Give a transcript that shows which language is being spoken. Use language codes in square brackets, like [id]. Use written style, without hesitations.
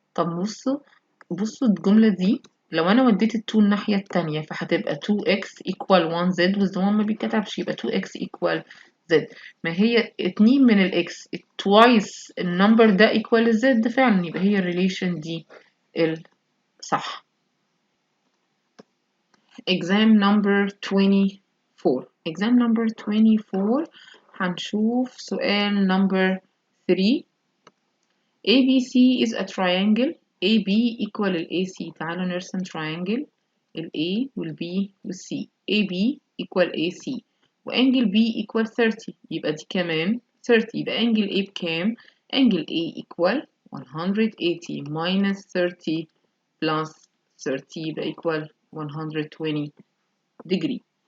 [ar] طب بصوا الجملة دي، لو أنا وديت ال 2 الناحية التانية فهتبقى [en] 2x equal 1z [ar] وال 1 ما بيتكتبش، يبقى [en] 2x equal z. [ar] ما هي 2 من ال [en] x twice [ar] النمبر ده [en] equal z [ar] فعلا، يبقى هي الريليشن دي الصح. [en] exam number 24. exam number 24 [ar] هنشوف سؤال [en] number 3. ABC is a triangle. AB equal ال AC. [ar] تعالوا نرسم [en] triangle [ar] ال A وال B وال C. [en] AB equal AC [ar] وانجل B [en] equal 30، [ar] يبقى دي كمان 30، يبقى انجل A بكام؟ انجل A [en] equal 180 minus 30 plus 30 [ar] يبقى [en] equal 120 degree.